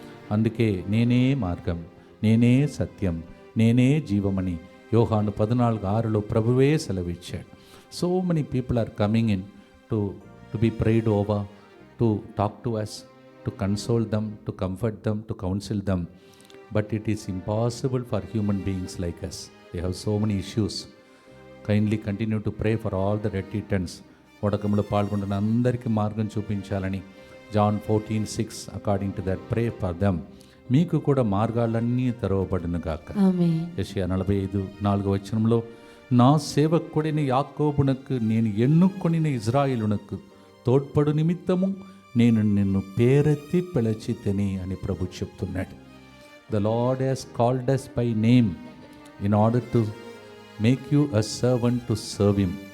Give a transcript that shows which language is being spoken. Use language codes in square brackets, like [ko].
[te] అందుకే నేనే మార్గం, నేనే సత్యం, నేనే జీవమని యోహాను 14:6 ప్రభువే సెలవిచ్చాడు. [en] So many people are coming in to be prayed over, to talk to us, to console them, to comfort them, to counsel them. But it is impossible for human beings like us. They have so many issues. Kindly continue to pray for all the retreatants. [te] వడకంలో పాల్గొంటున్న అందరికీ మార్గం చూపించాలని John 14:6 [en] According to that pray for them. [te] మీకు కూడా మార్గాలన్నీ తెరవబడును గాక. ఆమేన్. యెషయా 45:4 నా సేవకుడైన యాకోబునకు నేను ఎన్నుకొనిన ఇజ్రాయేలునకు తోడ్పడు నిమిత్తము నేను నిన్ను పేరెత్తి పిలిచితిని అని ప్రభు చెప్తున్నాడు. [en] The Lord has called us by name in order to make you a servant to serve him.